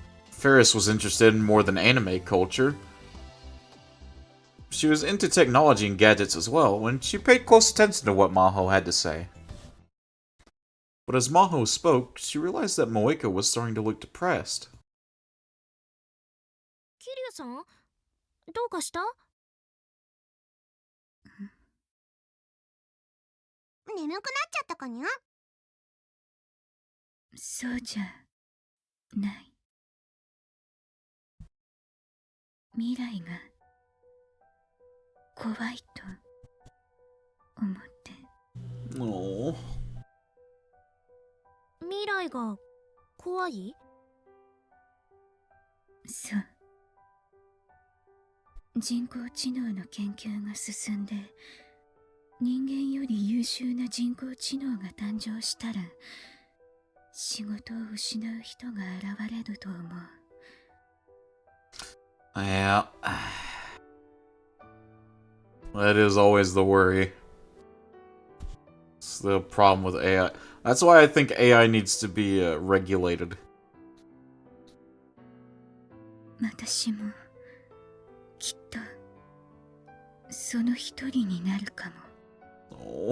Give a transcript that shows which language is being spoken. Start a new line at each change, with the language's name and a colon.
English: Ferris was interested in more than anime culture. She was into technology and gadgets as well, and she paid close attention to what Maho had to say. But as Maho spoke, she realized that Moika was starting to look depressed.
Japanese: キリュウさん、どうかした？眠くなっちゃったかにゃ。そうじゃない。未来が怖いと思って。
English: Oh.
Japanese: 未来が怖い？そう。人工知能の研究が進んで、人間より優秀な人工知能が誕生したら、仕事を失う人が現れると思う。
English: Yeah. That is always the worry. It's the problem with AI. That's why I think AI needs to be regulated.
Japanese: 私もきっとその一人になるかも。